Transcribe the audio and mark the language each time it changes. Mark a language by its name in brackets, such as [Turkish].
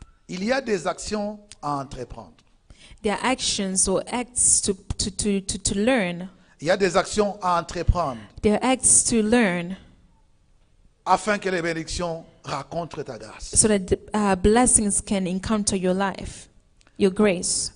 [French] Il y a des actions à entreprendre. [English] There are actions or acts to learn. [French] Il y a des actions à entreprendre [English] There are acts to learn [French] afin que les bénédictions rencontrent ta grâce. [English] so that blessings can encounter your life, your grace.